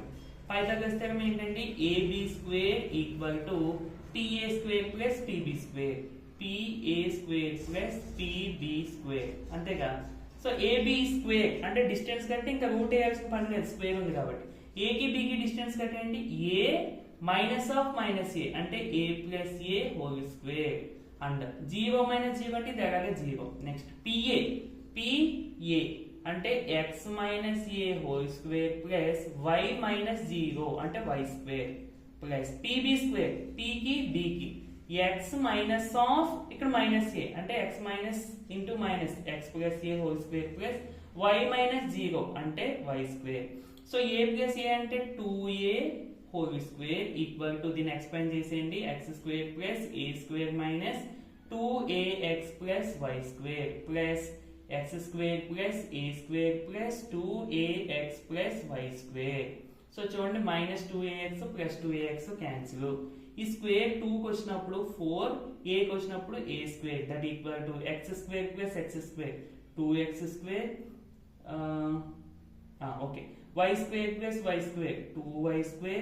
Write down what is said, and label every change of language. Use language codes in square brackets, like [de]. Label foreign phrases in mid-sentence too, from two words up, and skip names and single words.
[en] Pythagoras theorem ఏంటంటే AB square equal to TA square plus PB square, PA square plus PB square, అంతేగా. so AB square [te] అంటే డిస్టెన్స్ కంటే ఇంకా రూట్ వేయాల్సిన పని లేదు, స్క్వేర్ ఉంది కాబట్టి. A కి B కి డిస్టెన్స్ కట్టండి, [en] A minus of minus A అంటే A plus A whole square, and 0 minus 0 అంటే దగ్గరగా 0. next PA అంటే x minus A whole square plus y minus 0 అంటే y square plus PB square, P కి B కి x minus of ఇక్కడ minus A అంటే x minus into minus x plus A whole square plus y minus 0 అంటే y square. so A plus A అంటే 2A whole square equal to [te] దీన్ని ఎక్స్పాండ్ చేసేయండి, [en] x square plus A square minus 2ax plus y square plus x square plus a square plus 2ax plus y square. సో చూడండి minus 2ax plus 2ax cancel. ఈ స్క్వేర్ [te] 2కి వచ్చినప్పుడు [en] 4, [te] aకి వచ్చినప్పుడు [en] a square that equal to x square plus x square 2x square okay y square plus y square 2y square.